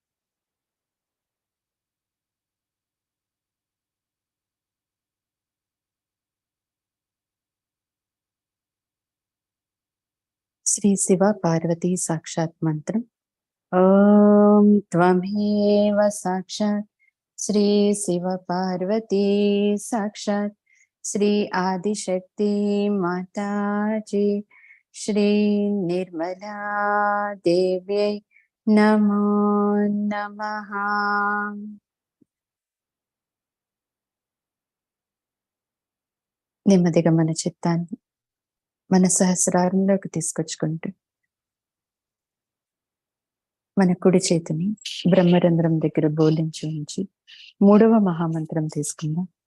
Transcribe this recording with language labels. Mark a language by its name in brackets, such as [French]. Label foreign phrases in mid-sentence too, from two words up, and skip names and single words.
[Telugu] శ్రీ శివ పార్వతీ సాక్షాత్ మంత్రం. [Sanskrit] ओं त्वमेव साक्षात् श्री शिव पार्वती साक्षात् श्री आदिशक्ति माताजी श्रीनिर्मला देव्यै नमो नमः. [Telugu] నెమ్మదిగా మన చిత్తాన్ని మన సహస్రారంలోకి తీసుకొచ్చుకుంటూ మన కుడి చేతిని బ్రహ్మరంధ్రం దగ్గర బోలించి ఉంచి 3వ మహామంత్రం తీసుకుందాం.